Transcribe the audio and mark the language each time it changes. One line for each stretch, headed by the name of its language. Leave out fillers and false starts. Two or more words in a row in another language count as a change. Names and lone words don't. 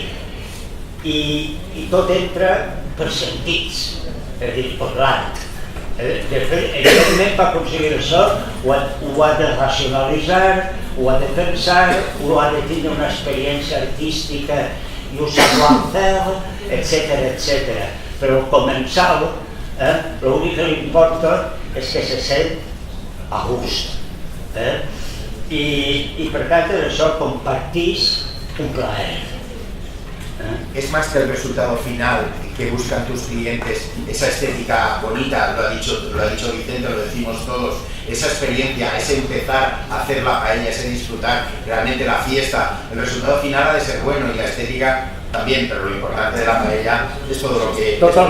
Catalan: I tot entra per sentits, és a dir, per l'art. De fet, evidentment, per aconseguir això ho ha de racionalitzar, ho ha de pensar, ho ha de tenir una experiència artística i un savoir-faire, etc. Però al començar, l'únic que li importa és que se sent a gust. I per tant, això compartís un plaer.
Spanish: Es más que el resultado final que buscan tus clientes, esa estética bonita, lo ha dicho Vicente, lo decimos todos, esa experiencia, ese empezar a hacer la paella, ese disfrutar realmente la fiesta, el resultado final ha de ser bueno y la estética también, pero lo importante de la paella es todo lo que...